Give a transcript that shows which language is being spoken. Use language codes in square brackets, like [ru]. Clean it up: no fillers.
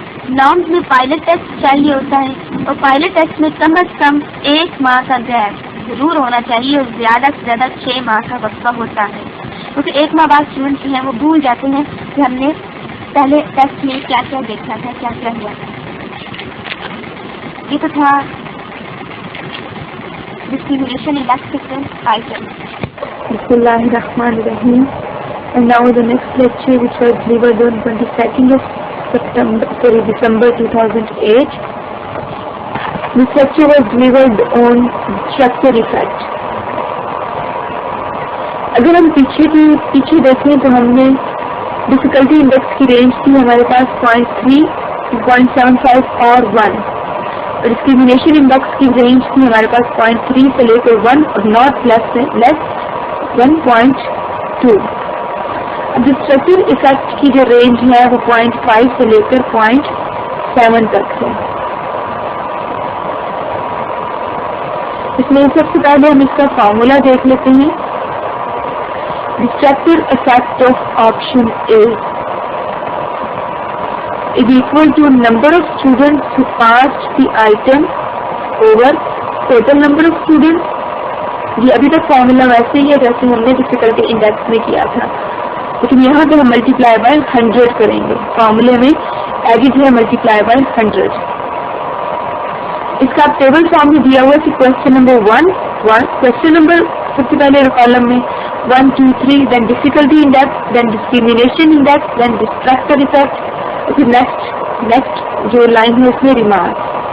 [ur] Norms میں pilot test چاہیے ہوتا ہے, اور پائلٹ ٹیسٹ میں کم از کم 1 ماہ کا گیپ ضرور ہونا چاہیے, اور زیادہ سے زیادہ 6 ماہ کا وقفہ ہوتا ہے, کیونکہ 1 ماہ بعد اسٹوڈنٹ جو ہیں وہ بھول جاتے ہیں کہ ہم نے پہلے ٹیسٹ میں کیا کیا دیکھا تھا, کیا کیا ہوا تھا. یہ تو تھا ڈسکریمنیشن انڈیکس آئٹم. [ar] بسم اللہ الرحمن الرحیم. [en] And now the next lecture which was delivered on 22nd of December 2008. This lecture was delivered on structure effect. [ur] اگر ہم پیچھے دیکھیں تو ہم نے ڈفیکلٹی انڈیکس کی رینج تھی ہمارے پاس 0.3, 0.75 اور 1. اور ڈسکریمنیشن انڈیکس کی رینج تھی ہمارے پاس 0.3 سے لے کر 1 اور ناٹ لیس 1.2. اب ڈسٹرکٹیو افیکٹ کی جو رینج ہے وہ 0.5 سے لے کر 0.7 تک ہے. اس میں سب سے پہلے ہم اس کا فارمولا دیکھ لیتے ہیں. [en] Distractive effect of option A is equal to number of students who passed the item over total number of students. [ur] یہ ابھی تک فارمولا ویسے ہی ہے جیسے ہم نے ڈفیکلٹی انڈیکس میں کیا تھا, لیکن یہاں پہ ہم ملٹیپلائی بائی 100 کریں گے. فارمولے میں ایڈٹ ہے ملٹیپلائی بائی 100. اس کا ٹیبل فارم میں دیا ہوا ہے کہ کوشچن نمبر 1 کوشچن نمبر سب سے پہلے کالم میں 1 2 3, دین ڈفیکلٹی انڈیکس, دین ڈسکریمنیشن انڈیکس, دین ڈسٹرکٹر افیکٹ, پھر نیکسٹ جو لائن ہے اس میں ریمارک.